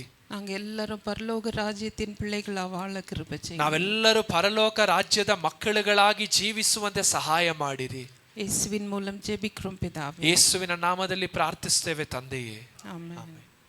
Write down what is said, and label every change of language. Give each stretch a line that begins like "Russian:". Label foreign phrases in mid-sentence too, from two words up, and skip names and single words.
Tamil: நாங்க எல்லாரும் பரலோக ராஜ்யத்தின் பிள்ளைகளா வாழ கிருபை செய்யுங்க.
Kannada: ನಾವೆಲ್ಲರೂ ಪರಲೋಕ ರಾಜ್ಯದ ಮಕ್ಕಳುಗಳಾಗಿ ಜೀವಿಸುವಂತೆ ಸಹಾಯ ಮಾಡಿರಿ. ಯೇಸುವಿನ ಮೂಲಕ ಜೆಬಿಕ್ರೋಮ್ ಪಿತಾವೇ. ಯೇಸುವಿನ ನಾಮದಲ್ಲಿ ಪ್ರಾರ್ಥಿಸುತ್ತೇವೆ ತಂದೆಯೇ. ಆಮೆನ್.